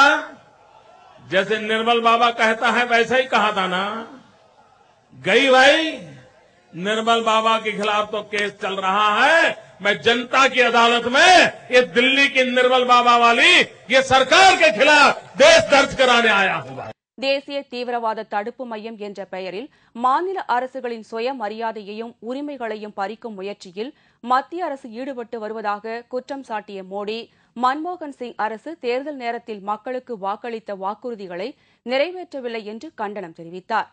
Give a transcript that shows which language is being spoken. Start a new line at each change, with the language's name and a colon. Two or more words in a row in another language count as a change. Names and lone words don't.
Hindi: जैसे निर्मल बाबा कहता है वैसा ही कहा था ना। गई भाई, निर्मल बाबा के खिलाफ तो केस चल रहा है। मैं जनता की अदालत में ये दिल्ली की निर्मल बाबा वाली ये सरकार के खिलाफ देश दर्ज कराने आया हूं।
Tamil: தேசிய தீவிரவாத தடுப்பு மையம் என்ற பெயரில் மாநில அரசுகளின் சுயமரியாதையையும் உரிமைகளையும் பறிக்கும் முயற்சியில் மத்திய அரசு ஈடுபட்டு வருவதாக குற்றம் சாட்டிய மோடி, மன்மோகன் சிங் அரசு தேர்தல் நேரத்தில் மக்களுக்கு வாக்களித்த வாக்குறுதிகளை நிறைவேற்றவில்லை என்று கண்டனம் தெரிவித்தார்.